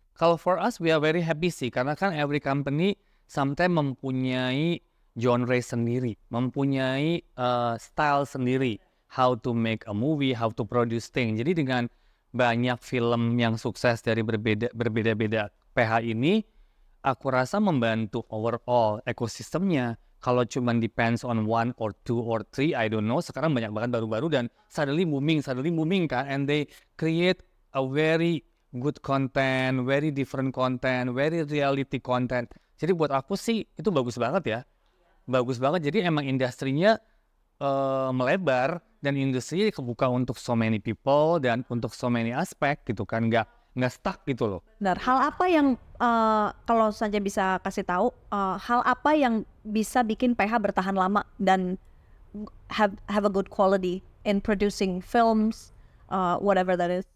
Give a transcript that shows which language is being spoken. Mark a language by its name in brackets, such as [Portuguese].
[English] Kalau for us we are very happy sih, karena kan every company sometimes [Indonesian] mempunyai genre sendiri, mempunyai style sendiri, [English] how to make a movie, how to produce thing. [Indonesian] Jadi dengan banyak film yang sukses dari berbeda-beda PH ini, aku rasa membantu overall ekosistemnya. Kalau cuma [English] depends on 1 or 2 or 3, I don't know. [Indonesian] Sekarang banyak banget baru-baru dan [English] suddenly booming kan, and they create a very good content, very different content, very reality content. [Indonesian] Jadi buat aku sih itu bagus banget ya. Bagus banget, jadi emang industrinya melebar dan industri kebuka untuk [English] so many people [Indonesian] dan untuk so many aspek gitu kan, nggak stuck gitu loh. Benar. Hal apa yang kalau saja bisa kasih tahu, hal apa yang bisa bikin PH bertahan lama dan [English] have a good quality in producing films, whatever that is?